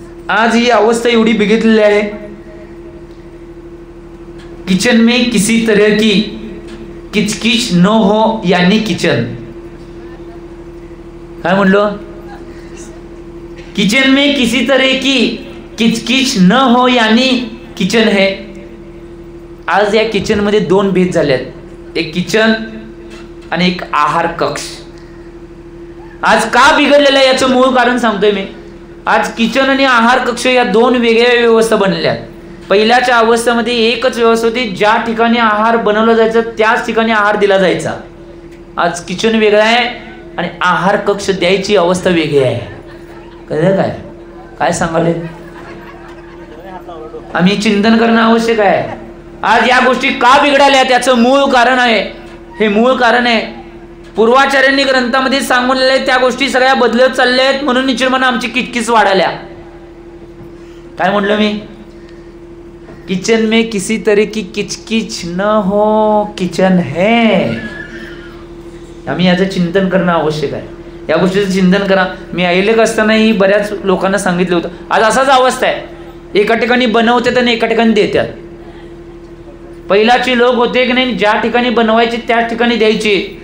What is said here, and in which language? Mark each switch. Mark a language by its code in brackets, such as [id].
[mr] आज ही अवस्था एवढी बिघडलेली आहे. [hi] किचन में किसी तरह की किचकिच न हो यानी किचन. [mr] काय म्हणलो? [hi] किचन में किसी तरह की किचकिच न हो यानी किचन है. [mr] आज या किचन मध्ये 2 भेद झाले आहेत, एक किचन आणि एक आहार कक्ष. आज का बिघडलेलं आहे याचं मूळ कारण सांगतोय मी. आज किचन आणि आहार कक्ष या 2 वेगळ्या व्यवस्था बनलेल्या आहेत. पहिल्याच्या अवस्थेमध्ये एकच व्यवस्था होती, ज्या ठिकाणी आहार बनवला जायचा त्याच ठिकाणी आहार दिला जायचा. आज किचन वेगळं आहे आणि आहार कक्ष द्यायची अवस्था वेगळी आहे. कळलं काय काय सांगाले? आम्ही चिंतन करणं आवश्यक आहे. आज या गोष्टी का बिघडाल्या त्याचं मूळ कारण आहे. हे मूळ कारण आहे पूर्वाचार्यांनी ग्रंथामध्ये सांगून त्या गोष्टी सगळ्या बदलत चालल्या आहेत म्हणून निश्चितपणे आमची किचकिच वाढाल्या. काय म्हणलं मी? [hi] किचन में किसी तरह की किचकिच न हो किचन है. [mr] आम्ही याचं चिंतन करणं आवश्यक आहे. या गोष्टीचं चिंतन करा. मी ऐलेक असतानाही बऱ्याच लोकांना सांगितलं होतं. आज असाच अवस्था आहे, एका ठिकाणी बनवतात आणि एका ठिकाणी देतात. पहिलाचे लोक होते की नाही, ज्या ठिकाणी बनवायचे त्याच ठिकाणी द्यायचे.